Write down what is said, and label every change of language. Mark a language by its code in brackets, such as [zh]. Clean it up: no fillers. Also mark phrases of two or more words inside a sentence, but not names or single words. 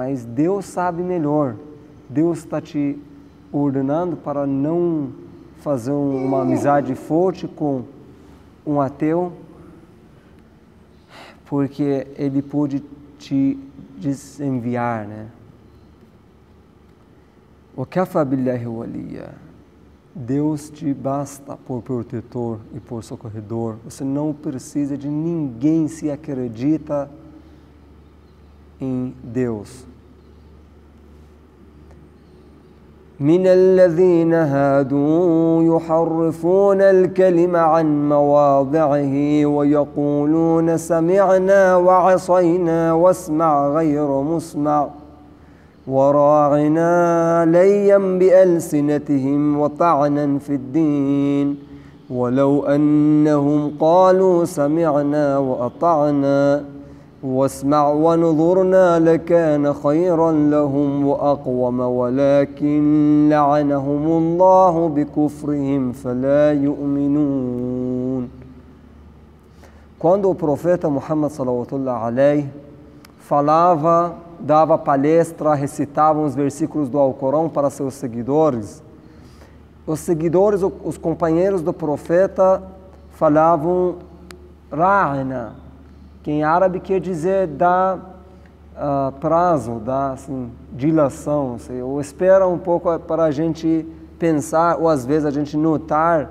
[pt] Mas Deus sabe melhor. Deus está te ordenando para não fazer uma amizade forte com um ateu, porque ele pode te desenviar, né? [ar] وَكَفَى بِاللَّهِ وَلِيًّا. [pt] Deus te basta por protetor e por socorredor. Você não precisa de ninguém se acredita em Deus. [ar] من الذين هادوا يحرفون الكلم عن مواضعه ويقولون سمعنا وعصينا واسمع غير مسمع وراعنا ليا بألسنتهم وطعنا في الدين ولو أنهم قالوا سمعنا وأطعنا واسمع ونظرنا لكان خيرا لهم وأقوم ولكن لعنهم الله بكفرهم فلا يؤمنون. [pt] Quando o profeta Muhammad [ar] صلى الله عليه [pt] falava, dava palestra, recitava os versículos do Alcorão para seus seguidores, os seguidores, os companheiros do profeta falavam ra'ina, que em árabe quer dizer dar prazo, dar assim, dilação, ou espera um pouco para a gente pensar, ou às vezes a gente notar.